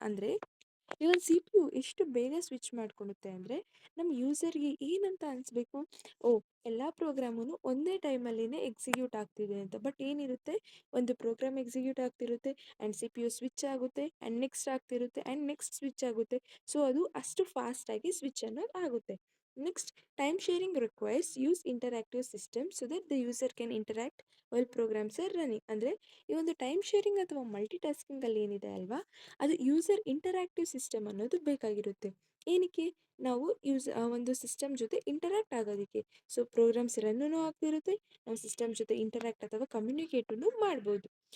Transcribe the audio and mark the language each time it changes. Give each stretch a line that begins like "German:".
Kannada: ಅಂದರೆ ಈ ಒಂದು ಸಿ ಪಿ ಯು ಎಷ್ಟು ಬೇಗ ಸ್ವಿಚ್ ಮಾಡ್ಕೊಳುತ್ತೆ ಅಂದರೆ ನಮ್ಮ ಯೂಸರ್ಗೆ ಏನಂತ ಅನಿಸ್ಬೇಕು? ಓ ಎಲ್ಲ ಪ್ರೋಗ್ರಾಮೂ ಒಂದೇ ಟೈಮಲ್ಲಿನೇ ಎಕ್ಸಿಕ್ಯೂಟ್ ಆಗ್ತಿದೆ ಅಂತ. ಬಟ್ ಏನಿರುತ್ತೆ ಒಂದು ಪ್ರೋಗ್ರಾಮ್ ಎಕ್ಸಿಕ್ಯೂಟ್ ಆಗ್ತಿರುತ್ತೆ and C P U switch ಆಗುತ್ತೆ ಆ್ಯಂಡ್ ನೆಕ್ಸ್ಟ್ ಆಗ್ತಿರುತ್ತೆ ಆ್ಯಂಡ್ ನೆಕ್ಸ್ಟ್ ಸ್ವಿಚ್ ಆಗುತ್ತೆ. ಸೊ ಅದು ಅಷ್ಟು ಫಾಸ್ಟಾಗಿ ಸ್ವಿಚ್ ಅನ್ನೋದು ಆಗುತ್ತೆ.
English: Next, time sharing requires use interactive system so that the user can interact while programs are running.
Kannada: ಅಂದರೆ ಈ ಒಂದು ಟೈಮ್ ಶೇರಿಂಗ್ ಅಥವಾ ಮಲ್ಟಿ ಟಾಸ್ಕಿಂಗಲ್ಲಿ ಏನಿದೆ ಅಲ್ವಾ, ಅದು ಯೂಸರ್ ಇಂಟರಾಕ್ಟಿವ್ ಸಿಸ್ಟಮ್ ಅನ್ನೋದು ಬೇಕಾಗಿರುತ್ತೆ. ಏನಕ್ಕೆ? ನಾವು ಒಂದು ಸಿಸ್ಟಮ್ ಜೊತೆ ಇಂಟರಾಕ್ಟ್ ಆಗೋದಕ್ಕೆ. ಸೊ ಪ್ರೋಗ್ರಾಮ್ಸ್ ರನ್ನೂ ಆಗ್ತಿರುತ್ತೆ, ನಾವು ಸಿಸ್ಟಮ್ ಜೊತೆ ಇಂಟರಾಕ್ಟ್ ಅಥವಾ ಕಮ್ಯುನಿಕೇಟನ್ನು ಮಾಡ್ಬೋದು.